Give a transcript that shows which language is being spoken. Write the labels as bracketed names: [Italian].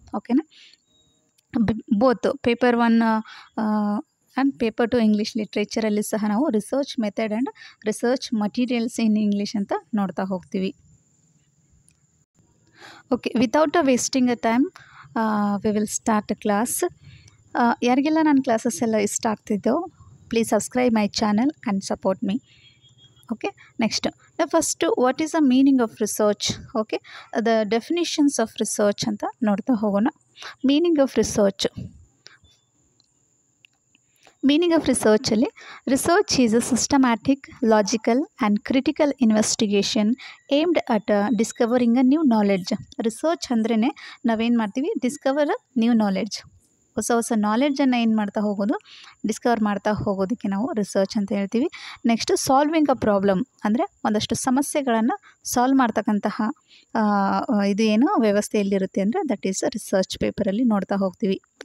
[Kannada] ಓಕೆನಾ, both paper 1 and paper 2 English ಲಿಟ್ರೇಚರಲ್ಲಿ ಸಹ ನಾವು [English] research method and research materials in English [Kannada] ಅಂತ ನೋಡ್ತಾ ಹೋಗ್ತೀವಿ. [English] Without wasting a time we will start a class. [Kannada] ಯಾರಿಗೆಲ್ಲ ನನ್ನ ಕ್ಲಾಸಸ್ ಎಲ್ಲ ಇಷ್ಟ ಆಗ್ತಿದ್ದೋ [English] Please subscribe my channel and support me. Next, the first, what is the meaning of research? The definitions of research [Kannada] anta nodta hogona. [English] Meaning of research alli, research is a systematic, logical and critical investigation aimed at discovering a new knowledge. [Kannada] Research ಅಂದ್ರೇ ನಾವೇನು ಮಾಡ್ತೀವಿ, [English] discover new knowledge, [Kannada] ಹೊಸ ನಾಲೆಡ್ಜನ್ನು ಏನು ಮಾಡ್ತಾ ಹೋಗೋದು, Discover ಮಾಡ್ತಾ ಹೋಗೋದಕ್ಕೆ ನಾವು ರಿಸರ್ಚ್ ಅಂತ ಹೇಳ್ತೀವಿ. ನೆಕ್ಸ್ಟ್, [English] solving a problem [Kannada] ಅಂದರೆ ಒಂದಷ್ಟು ಸಮಸ್ಯೆಗಳನ್ನು ಸಾಲ್ವ್ ಮಾಡ್ತಕ್ಕಂತಹ ಇದು ಏನು ವ್ಯವಸ್ಥೆಯಲ್ಲಿರುತ್ತೆ ಅಂದರೆ ದಟ್ ಈಸ್ ರಿಸರ್ಚ್ ಪೇಪರಲ್ಲಿ ನೋಡ್ತಾ ಹೋಗ್ತೀವಿ.